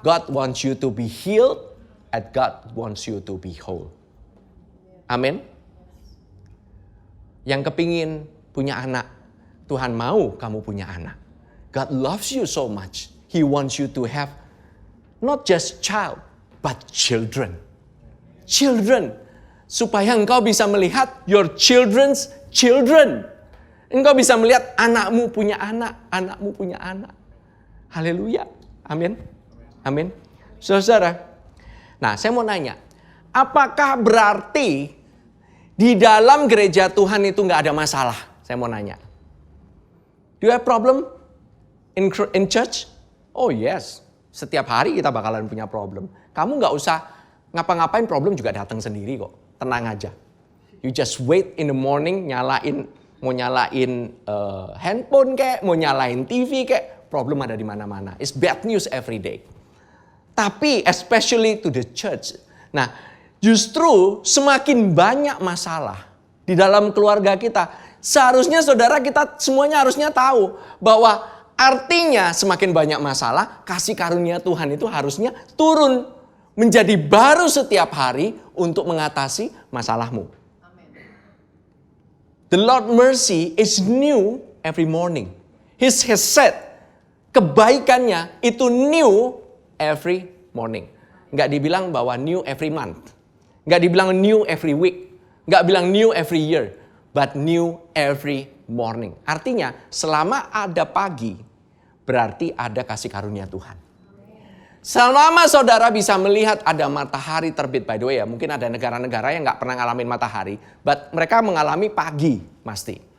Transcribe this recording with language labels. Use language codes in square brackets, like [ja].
[en] God wants you to be healed and God wants you to be whole. Amin. [id] Yang kepingin punya anak, Tuhan mau kamu punya anak. [en] God loves you so much. He wants you to have not just child, but children. [id] Children. Supaya engkau bisa melihat [en] your children's children. [id] Engkau bisa melihat anakmu punya anak, anakmu punya anak. Haleluya. Amin. Amin. Saudara. Nah, saya mau nanya. Apakah berarti di dalam gereja Tuhan itu nggak ada masalah? Saya mau nanya. [en] Do you have problem in church? Oh yes. [id] Setiap hari kita bakalan punya problem. Kamu nggak usah ngapa-ngapain, problem juga datang sendiri kok. Tenang aja. [en] You just wait in the morning, [id] mau nyalain handphone kek, mau nyalain TV kek, problem ada di mana-mana. [en] It's bad news every day. Tapi especially to the church. [id] Nah, justru semakin banyak masalah di dalam keluarga kita. Seharusnya saudara kita semuanya harusnya tahu bahwa artinya semakin banyak masalah, kasih karunia Tuhan itu harusnya turun menjadi baru setiap hari untuk mengatasi masalahmu. [en] The Lord mercy is new every morning. He has said, [id] kebaikannya itu [en] new every morning. [id] Nggak dibilang bahwa [en] new every month. [id] Nggak dibilang [en] new every week. [id] Nggak bilang [en] new every year. But new every morning. [id] Artinya selama ada pagi, berarti ada kasih karunia Tuhan. Selama saudara bisa melihat ada matahari terbit, by the way ya, mungkin ada negara-negara yang nggak pernah ngalamin matahari, but mereka mengalami pagi, pasti.